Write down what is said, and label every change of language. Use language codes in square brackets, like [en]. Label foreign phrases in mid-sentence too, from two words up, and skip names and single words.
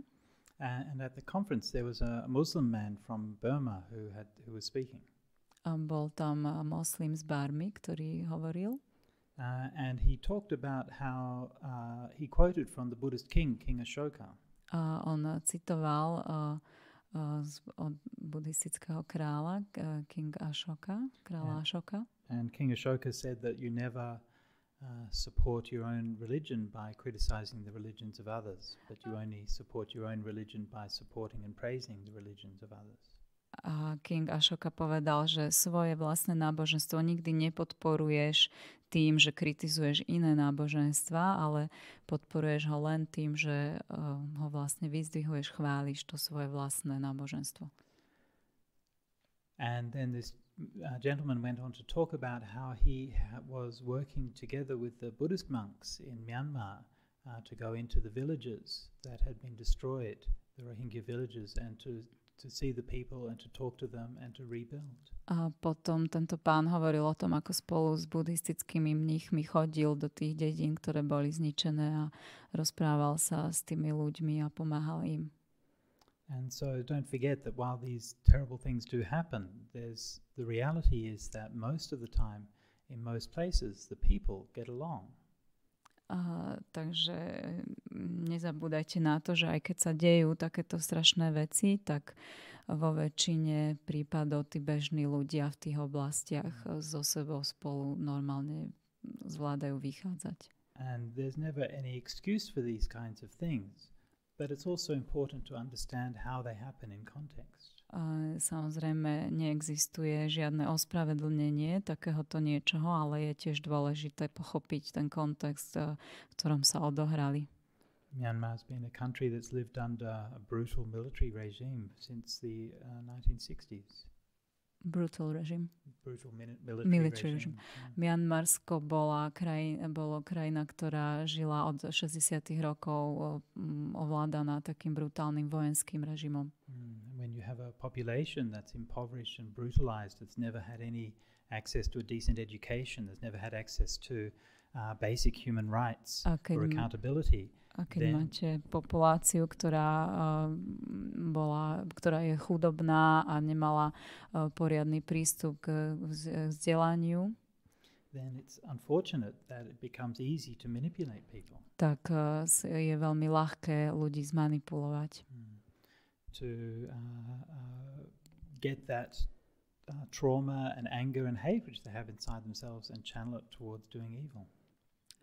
[en] And at the conference there was a Muslim man from Burma who was speaking. [sk] Bol tam moslim z Barmy, ktorý hovoril. [en] And he talked about how he quoted from the Buddhist king Ashoka. [sk] On citoval od buddhistického kráľa King Ashoka, kráľa Ashoka. [en] And King Ashoka said that you never support your own religion by criticizing the religions of others, but you only support your own religion by supporting and praising the religions of others. [sk] A King Ashoka povedal, že svoje vlastné náboženstvo nikdy nepodporuješ tým, že kritizuješ iné náboženstva, ale podporuješ ho len tým, že ho vlastne vyzdvihuješ, chváliš to svoje vlastné náboženstvo. [en] And then this gentleman went on to talk about how he was working together with the Buddhist monks in Myanmar to go into the villages that had been destroyed, the Rohingya villages, and to see the people and to talk to them and to rebuild. [sk] A potom tento pán hovoril o tom, ako spolu s buddhistickými mníchmi chodil do tých dedín, ktoré boli zničené, a rozprával sa s tými ľuďmi a pomáhal im. [en] And so don't forget that while these terrible things do happen, the reality is that most of the time, in most places, the people get along. [sk] Takže nezabúdajte na to, že aj keď sa dejú takéto strašné veci, tak vo väčšine prípadov tí bežní ľudia v tých oblastiach so sebou spolu normálne zvládajú vychádzať. [en] And there's never any excuse for these kinds of things. But it's also important to understand how they happen in context. [sk] Samozrejme, neexistuje žiadne ospravedlnenie takéhoto niečoho, ale je tiež dôležité pochopiť ten kontext, v ktorom sa odohrali. [en] Myanmar has been a country that's lived under a brutal military regime since the 1960s. Brutal regime. Brutal military regime. [sk] Mianmarsko bolo krajina, ktorá žila od 60. rokov ovládaná takým brutálnym vojenským režimom. [en] When you have a population that's impoverished and brutalized, that's never had any access to a decent education, that's never had access to basic human rights or accountability. [sk] A keď máte populáciu, ktorá je chudobná a nemala poriadny prístup k vzdelaniu, [en] then it's unfortunate that it becomes easy to manipulate people. [sk] Tak je veľmi ľahké ľudí zmanipulovať. [en] To get that trauma and anger and hate which they have inside themselves and channel it towards doing evil.